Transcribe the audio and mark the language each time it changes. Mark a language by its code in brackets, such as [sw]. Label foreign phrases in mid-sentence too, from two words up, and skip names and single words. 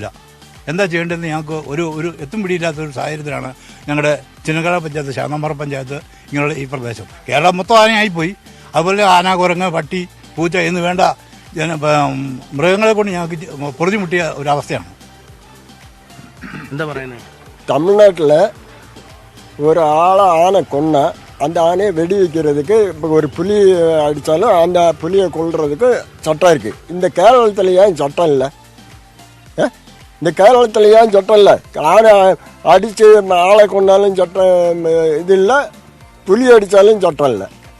[ml] എന്താ ചെയ്യേണ്ടതെന്ന് ഞങ്ങൾക്ക് ഒരു എത്തും പിടിയില്ലാത്തൊരു സാഹചര്യത്തിലാണ് ഞങ്ങളുടെ ചിന്നക്കനാൽ പഞ്ചായത്ത്, ശാന്തമ്പാറ പഞ്ചായത്ത്, ഇങ്ങനെയുള്ള ഈ പ്രദേശം. കേരളം മൊത്തം ആനയായിപ്പോയി. അതുപോലെ ആന, കുരങ്ങ്, പട്ടി, പൂച്ച എന്ന് വേണ്ട മൃഗങ്ങളെ കൊണ്ട് ഞങ്ങൾക്ക് പൊറുതിമുട്ടിയ ഒരവസ്ഥയാണ്. എന്താ പറയുന്നത്? [ta] தமிழ்நாட்டில் ஒரு ஆனை கொன்ன அந்த ஆனையை வெடி வைக்கிறதுக்கு இப்போ ஒரு புலி அடித்தாலும் அந்த புலியை கொல்றதுக்கு சட்டம் இருக்குது. இந்த கேரளத்தில் ஏன் சட்டம் இல்லை? இந்த கேரளத்தில் ஏன் சட்டம் இல்லை? ஆனை அடித்து ஆளை கொண்டாலும் சட்டம் இது இல்லை, புலி அடித்தாலும் சட்டம் இல்லை.